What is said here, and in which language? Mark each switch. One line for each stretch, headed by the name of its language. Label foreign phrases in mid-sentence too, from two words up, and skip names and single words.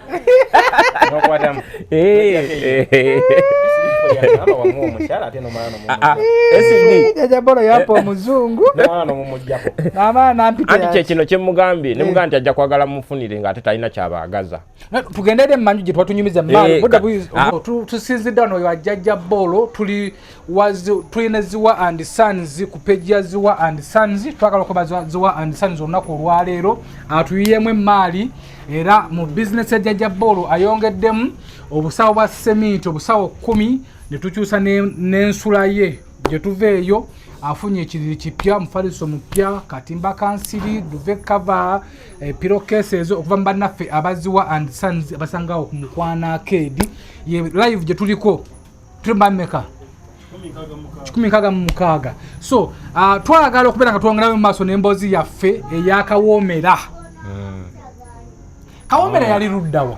Ganda: jajabolo yampa omuzungu anti kyekino kyemugambye nemugamba nti ajja kwagala mumufunire nga ate talina kyabaagaza tugendere mmanju gye twatunyumiza mmaalo tusinzidde wano oyo ajjajja bolo tulina Ziwa and Sons ku peji ya Ziwa and Sons twagala okuba Ziwa and Sons olunaku olwaleero atuyiyemu emmaali era mu bizinesi ya jjajja bolo ayongeddemu obusawo bwa sementi obusawo 10 ne tukyusa n'ensula ye gye tuva eyo afunye ekiriri kipya mufaliso mupya katimba kansiri
English: duve cover pilo cases
Ganda: okuva mu bannaffe abaziwa and Sons abasangawo ku Mukwana Arcade ye live gye tuliko tumbameka 16 so twagala okubeera nga twongerayo mu maaso n'emboozi yaffe eyakawoomera kawoomera yali luddawa